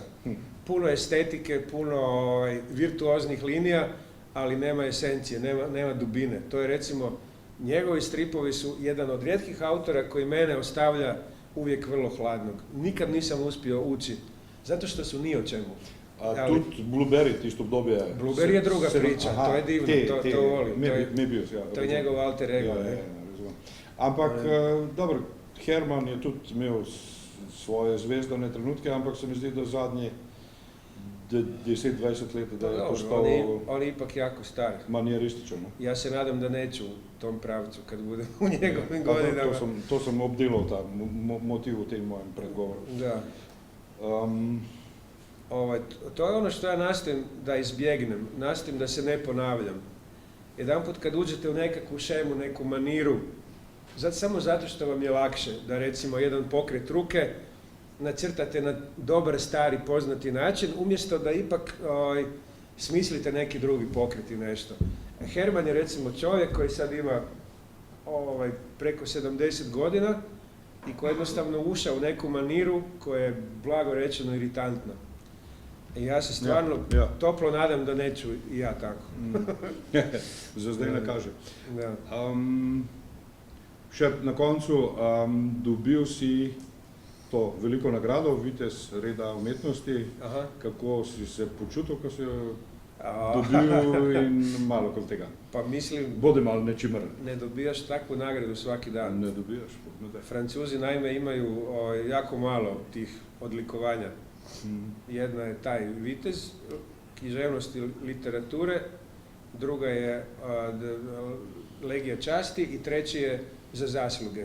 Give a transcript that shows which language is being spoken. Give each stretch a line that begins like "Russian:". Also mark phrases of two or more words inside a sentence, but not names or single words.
Croatian: Puno estetike, puno virtuoznih linija, ali nema esencije, nema dubine. To je recimo, njegovi stripovi su jedan od rijetkih autora koji mene ostavlja uvijek vrlo hladnog. Nikad nisam uspio ući, zato što su ni o čemu.
Slovenian: Tudi Blueberry tisto obdobje.
Croatian: Blueberry je druga priča, to je divno, to volim. Mebius, ja. To je njegov alter ego.
Slovenian: Razumem. Ampak, dobro, Herman je tudi imel svoje zvezdane trenutke, ampak se mi zdi, da zadnji 10-20 let, da je postal
Croatian: on je ipak jako star.
Slovenian: manijerističan.
Croatian: Ja se nadam da neću u tom pravcu kad budem u njegovim godinama.
Slovenian: To sem obdelal, ta motiv v tem mojem predgovoru.
Croatian: Da. To je ono što ja nastojim da izbjegnem, nastojim da se ne ponavljam. Jedanput kad uđete u nekakvu šemu, neku maniru, samo zato što vam je lakše da recimo jedan pokret ruke nacrtate na dobar, stari, poznati način, umjesto da ipak smislite neki drugi pokret i nešto. Herman je recimo čovjek koji sad ima preko 70 godina i koji jednostavno ušao u neku maniru koja je blago rečeno iritantna. I ja se stvarno toplo nadam da neću i ja tako.
Slovenian: Za zdaj ne kaže. Da. Še na koncu, dobil si to veliko nagrado, vitez reda umetnosti. Aha. Kako si se počutil, ko si jo dobil in malo kot tega?
Croatian: Pa mislim,
Slovenian: Bodi malo nečimr.
Croatian: ne dobijaš takvu nagradu svaki dan. Ne dobijaš. Francuzi naime imaju jako malo tih odlikovanja. Jedna je taj vitez književnosti literature, druga je legija časti i treći je za zasluge.